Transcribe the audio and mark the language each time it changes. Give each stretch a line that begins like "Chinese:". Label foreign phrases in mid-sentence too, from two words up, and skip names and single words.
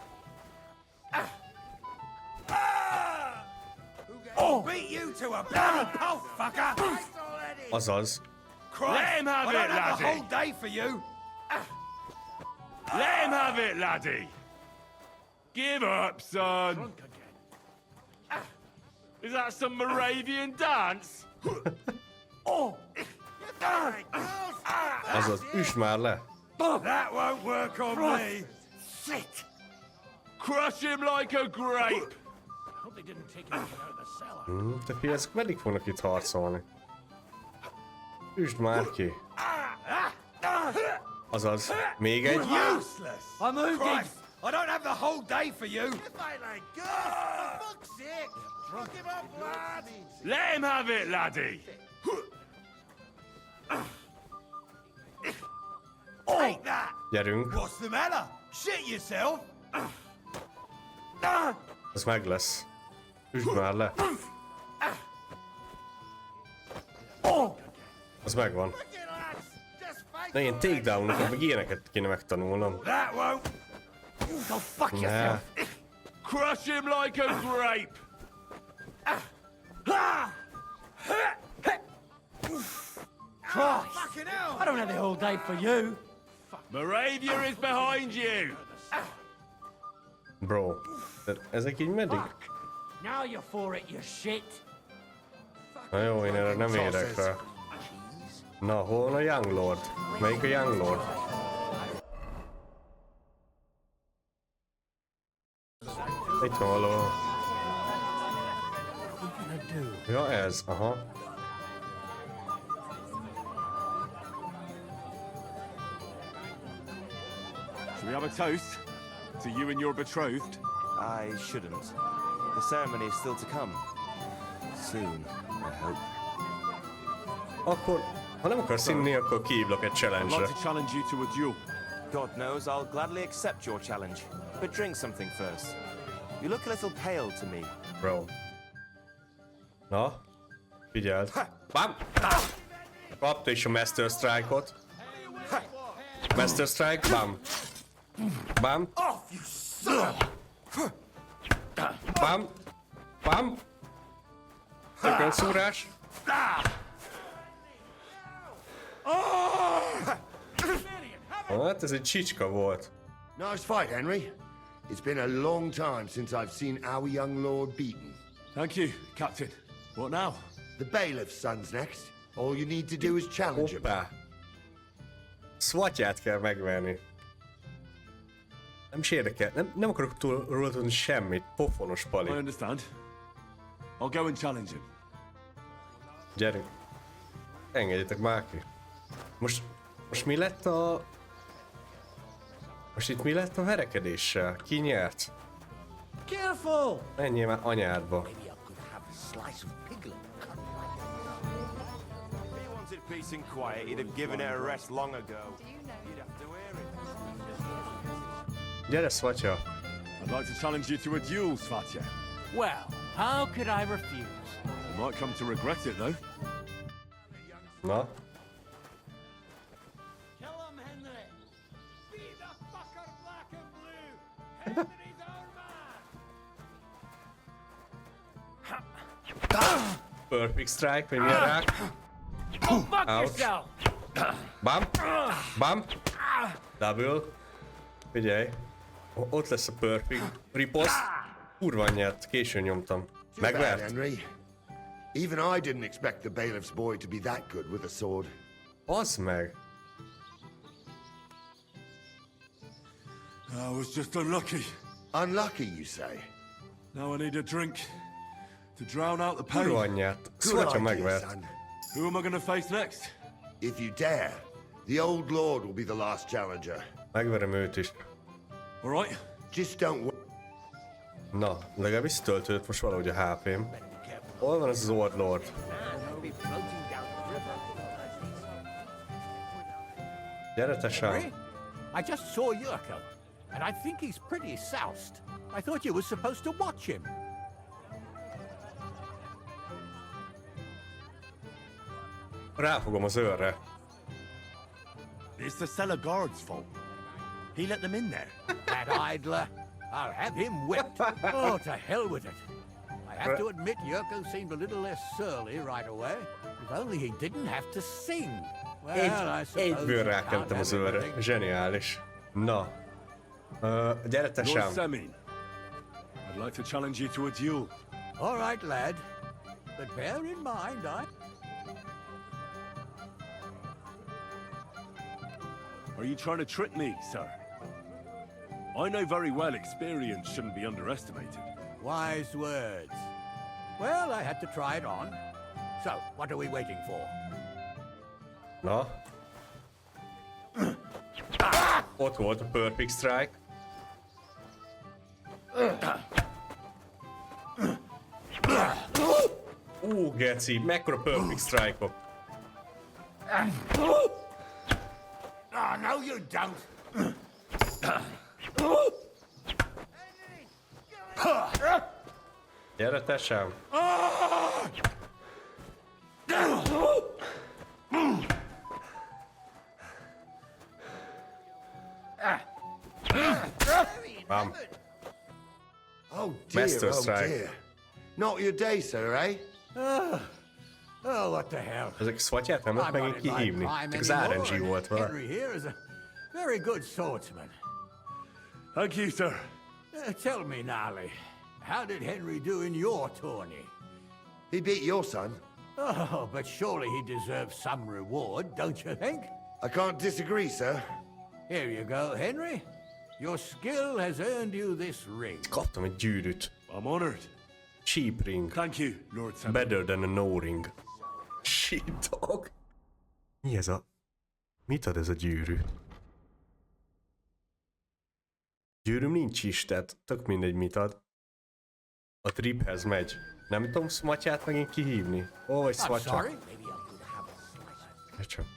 English: I'll beat you to a bloody pulp, fucker! Fight already!
Hungarian: Azaz.
English: Let him have I don't it, have the laddie! whole day for you! Let him have it, laddie! Give up, son! Drunk again. Is that some Moravian dance?
Hungarian: Azaz, üss már le.
English: That won't work on me! Shit! Crush him like a grape! Hope they didn't take anything out of the cellar.
Hungarian: Te fi, ezek meddig fognak itt harcolni? Üsd már ki. Azaz, még egy.
English: Useless! I'm moving. Christ! I don't have the whole day for you! If I like go! For fuck's sake! Drunk him up, lad! Let him have it, laddie! Take that!
Hungarian: Gyerünk.
English: What's the matter? Shit yourself!
Hungarian: Ez meg lesz. Üsd már le. Az megvan.
English: Just fight!
Hungarian: Na én takedown-okat, meg ilyeneket kéne megtanulnom.
English: That won't! Go fuck
Hungarian: Ne.
English: yourself. Crush him like a grape! Christ! Fucking hell! I don't have the whole day for you. Moravia is behind you! Bro.
Hungarian: Ezek így meddig?
English: Fuck. Now you're for it, you shit.
Hungarian: Na jó, én erre nem érek rá. Na, hol van a Young Lord? Melyik a Young Lord? Itt van valahol. Ja, ez, aha.
English: Shall we have a toast? To you and your betrothed? I shouldn't. The ceremony is still to come. Soon, I hope.
Hungarian: Akkor, ha nem akarsz inni, akkor kihívlak egy
English: I'd
Hungarian: challenge-re.
English: like to challenge you to a duel. God knows I'll gladly accept your challenge. But drink something first. You look a little pale to me. Bro.
Hungarian: Na, figyeld. Bam! Kapta is a
English: Master Strike-
Hungarian: ot.
English: Master Strike,
Hungarian: bam. Bam. Bam. Bam. Tökönszúrás. Hát ez egy csicska volt.
English: Nice fight, Henry. It's been a long time since I've seen our young lord beaten. Thank you, Captain. What now? The bailiff's son's next. All you need to do is challenge him.
Hungarian: Hoppá. Swatját kell megverni. Nem is érdekel. Nem akarok róla tudni semmit. Pofonos
English: I
Hungarian: pali.
English: understand. I'll go and challenge him.
Hungarian: Gyerünk. Engedjetek már ki. Most mi lett a... Most itt mi lett a verekedéssel? Ki nyert?
English: Careful!
Hungarian: Menjél már anyádba.
English: Maybe I could have a slice of piglet cut If he wanted peace and quiet, he'd have given it a rest long ago. You'd have to hear it.
Hungarian: Gyere, Swatya.
English: I'd like to challenge you to a duel, Svatya. Well, how could I refuse? You might come to regret it, though.
Hungarian: Na,
English: Kill him, Henry! Be the fucker black and blue! Henry's our man! perfect strike,
Hungarian: vagy milyen rák.
English: Go fuck Ouch. yourself! Bam, bam, double.
Hungarian: Figyelj, ott lesz a
English: perfect ripost.
Hungarian: Kurva anyját, későn nyomtam.
English: Too bad,
Hungarian: Megvert?
English: Henry. Even I didn't expect the bailiff's boy to be that good with a sword.
Hungarian: Az meg.
English: I was just unlucky. Unlucky, you say? Now I need a drink to drown out the
Hungarian: Kurva
English: pain.
Hungarian: anyját.
English: Good
Hungarian: Szvatya
English: idea,
Hungarian: megvert.
English: son. Who am I gonna face next? If you dare, the old lord will be the last challenger.
Hungarian: Megverem őt is.
English: All right. Just don't
Hungarian: Na, legalábbis töltődött most valahogy a HP-m. Hol van ez az Old Lord? Gyere te sám.
English: Henry? I just saw Yurko, and I think he's pretty soused. I thought you were supposed to watch him.
Hungarian: Ráfogom az őrre.
English: It's the cellar guard's fault. He let them in there. That idler. I'll have him whipped. Oh, to hell with it. I have to admit, Yurko seemed a little less surly right away. If only he didn't have to sing. Well, I suppose
Hungarian: Egyből
English: you can't
Hungarian: rákentem az
English: have
Hungarian: őrre.
English: everything.
Hungarian: Zseniális. Na. Gyere te Lord sám.
English: Semin, I'd like to challenge you to a duel. All right, lad. But bear in mind, Are you trying to trick me, sir? I know very well experience shouldn't be underestimated. Wise words. Well, I had to try it on. So, what are we waiting for?
Hungarian: Na. Ott volt a
English: perfect strike.
Hungarian: Geci, mekkora
English: perfect strike-ok. Oh, no you don't!
Hungarian: Gyere te sám. Bam.
English: Oh dear,
Hungarian: Master
English: oh
Hungarian: strike.
English: dear. Not your day, sir, eh? Oh, what the hell?
Hungarian: Ezek Svatyát nem lehet
English: I'm not
Hungarian: megint
English: in my
Hungarian: kihívni.
English: prime
Hungarian: Csak az
English: anymore,
Hungarian: RNG
English: and
Hungarian: volt vele.
English: Henry here is a very good swordsman. Thank you, sir. Tell me, Nally, how did Henry do in your tourney? He beat your son. Oh, but surely he deserves some reward, don't you think? I can't disagree, sir. Here you go, Henry. Your skill has earned you this ring.
Hungarian: Kaptam egy gyűrűt.
English: I'm honored. Cheap ring. Thank you, Lord Semin. Better than a no ring. Shit dog.
Hungarian: Mi ez a... Mit ad ez a gyűrű? Gyűrűm nincs is, tehát tök mindegy mit ad. A triphez megy. Nem tudom Smatyát megint kihívni. Ó, vagy
English: I'm
Hungarian: Smatya.
English: sorry.
Hungarian: Csak.